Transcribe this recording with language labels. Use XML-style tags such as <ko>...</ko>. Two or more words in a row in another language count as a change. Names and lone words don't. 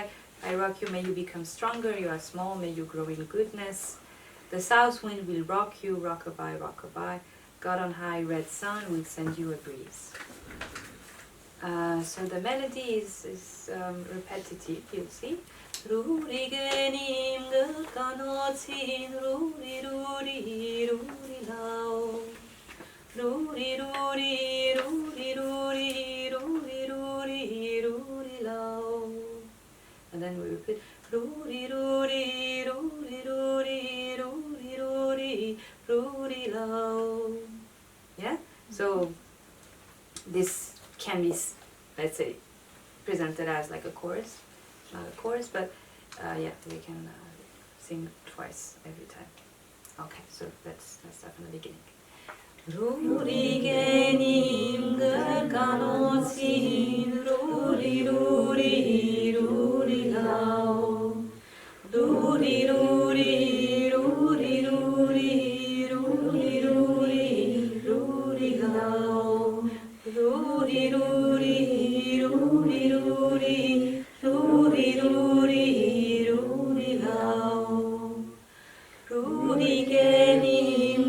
<en>I rock you, may you become stronger. You are small, may you grow in goodness. The south wind will rock you, rockabye, rockabye. God on high, red sun will send you a breeze. So the melody is repetitive. You'll see. Ruri genim kanotsin ruri ruri ruri lao ruri ruri ruri ruri ruri ruri ruri lao, and then we repeat ruri ruri ruri ruri ruri ruri ruri lao. Yeah. So this can be, let's say, presented as like a chorus. Not a chorus, but yeah, we can sing twice every time. Okay, so let's start from the beginning. Ruri genim gerkanotsin ruri ruri ruri lao ruri ruri ruri ruri ruri ruri ruri lao ruri ruri ruri ruri Ruri ruri ruri lao Ruri genim</en>